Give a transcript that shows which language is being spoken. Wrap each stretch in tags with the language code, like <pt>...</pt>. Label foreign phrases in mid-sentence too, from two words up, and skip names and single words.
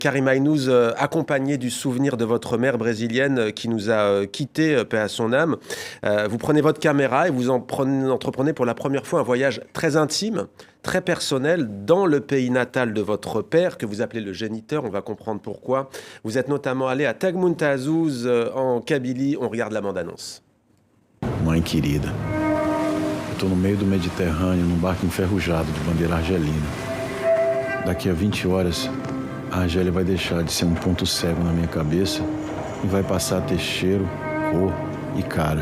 <fr>Karim Aynouz, accompagné du souvenir de votre mère brésilienne qui nous a quittés, paix à son âme. Vous prenez votre caméra et vous entreprenez pour la première fois un voyage très intime, très personnel, dans le pays natal de votre père, que vous appelez le géniteur. On va comprendre pourquoi. Vous êtes notamment allé à Tagmuntazouz, en Kabylie. On regarde la bande-annonce.</fr> <pt>Mãe querida, eu tô no meio do Mediterrâneo, num barco enferrujado de bandeira argelina. Daqui a 20 horas, a Argélia vai deixar de ser um ponto cego na minha cabeça e vai passar a ter cheiro, cor e cara.</pt>